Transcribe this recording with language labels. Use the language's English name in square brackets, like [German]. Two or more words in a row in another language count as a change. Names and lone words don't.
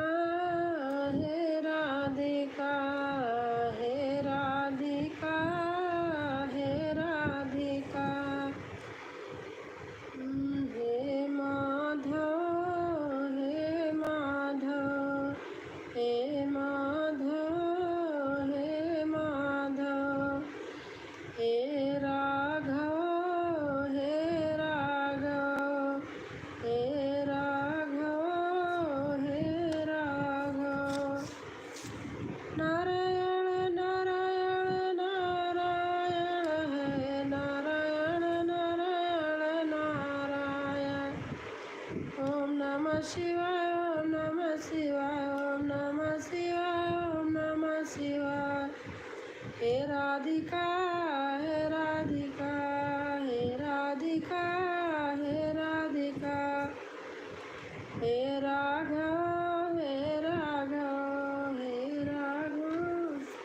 [Sanskrit] हे राधिका, हे राधिका, हे राधिका, हे माधव, हे माधव, हे माधव, हे माधव, हे राघव, हे राघव, हे राघव, हे राघव, नारायण नारायण नारायण, हे नारायण नारायण नारायण, ओम नमः शिवाय, ओम नमः शिवाय, ओम नमः शिवाय, ओम नमः शिवाय, हे राधिका, हे राधिका, हे राधिका, हे राधिका, हे राघव, हे राघव, हे राघव,